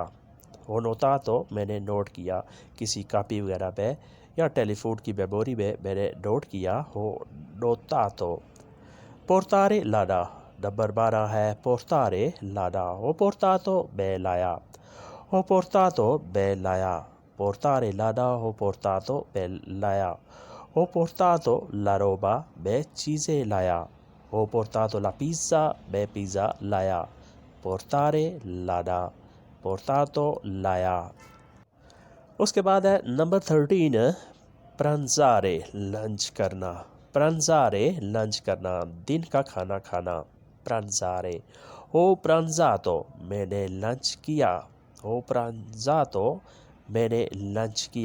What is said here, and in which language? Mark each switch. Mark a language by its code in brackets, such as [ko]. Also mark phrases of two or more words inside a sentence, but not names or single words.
[it] ho notato [hi] मैंने नोट किया, किसी कापी वगैरह पे या टेलीफोन की मेमोरी में मैंने नोट किया। [it] ho notato. portare लाना। [hi] नंबर 12 है पोर्तारे लाना [it] ho portato [hi] मैं लाया। [it] ho portato [hi] मैं लाया। [it] portare lana ho portato [hi] मैं लाया। [it] ho portato la roba [hi] मैं चीज़ें लाया। [it] ho portato la pizza [hi] मैं पिज़्ज़ा लाया। [it] portare lana portato लाया। [hi] उसके बाद है नंबर 13 pranzare लंच करना। pranzare लंच करना, दिन का खाना खाना। [it] pranzare ho pranzato [hi] मैंने लंच किया। [it] ho pranzato [hi] मैंने लंच किया।